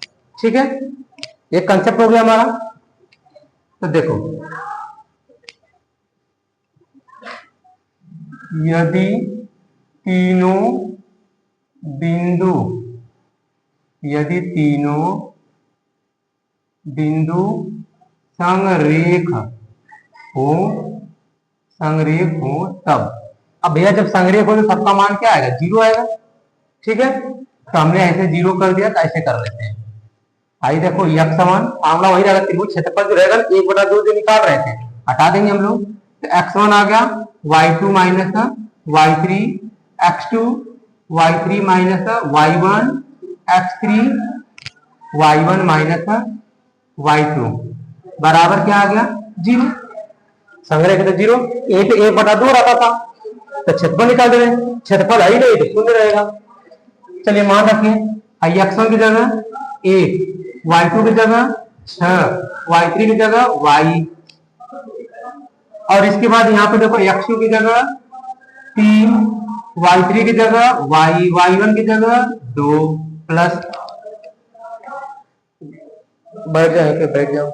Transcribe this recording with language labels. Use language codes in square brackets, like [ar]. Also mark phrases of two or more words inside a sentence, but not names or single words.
[hi] ठीक है, ये कंसेप्ट हो गया हमारा। तो देखो यदि तीनों बिंदु संरेख हो तब, अब भैया जब संरेख हो तो सबका मान क्या आएगा, 0 आएगा। ठीक है, तो हमने ऐसे 0 कर दिया, तो ऐसे कर लेते हैं। आई देखो x समान आंवला वही रहेगा, त्रिभुज क्षेत्रफल जो रहेगा 1/2 जो निकाल रहे थे हटा देंगे हम लोग, तो x1 आ गया y2 माइनस y3 x2 y3 माइनस y1 x3 y1 माइनस y2 बराबर क्या आ गया, 0। संग्रह तो 0, a पे 1/2 रहता था, तो क्षेत्रफल निकाल दे रहे हैं, क्षेत्रफल है ही नहीं तो शून्य रहेगा। चलिए मान रखिए x1 की जगह 1, y2 की जगह 6, y3 की जगह y, और इसके बाद यहाँ पे देखो x2 की जगह 3, y3 की जगह y, y1 की जगह 2 प्लस, बैठ जाओ।